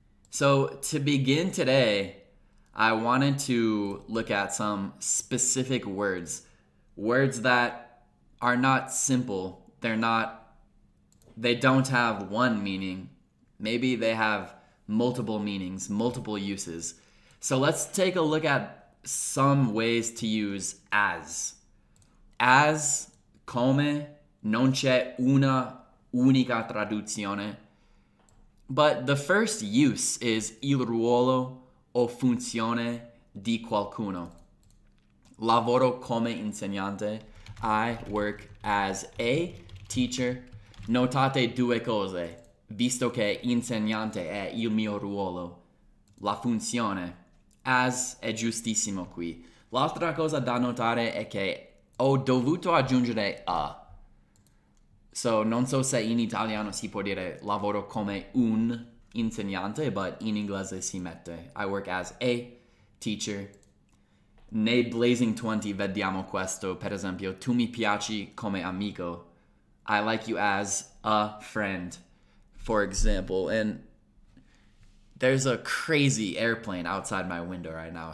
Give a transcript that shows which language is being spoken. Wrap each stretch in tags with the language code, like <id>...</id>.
<en>So to begin today, I wanted to look at some specific words that are not simple. They don't have one meaning. Maybe they have multiple meanings, multiple uses. So let's take a look at some ways to use as.</en> <it>As, come, non c'è una unica traduzione.</it> <en>But the first use is</en> <it>il ruolo o funzione di qualcuno. Lavoro come insegnante.</it> <en>I work as a teacher.</en> <it>Notate due cose, visto che insegnante è il mio ruolo. La funzione. As è giustissimo qui. L'altra cosa da notare è che ho dovuto aggiungere a. So, non so se in italiano si può dire lavoro come un insegnante, but in inglese si mette.</it> <en>I work as a teacher.</en> <it>Nei Blazing 20 vediamo questo. Per esempio, tu mi piaci come amico.</it> <en>I like you as a friend, for example. And there's a crazy airplane outside my window right now.</en>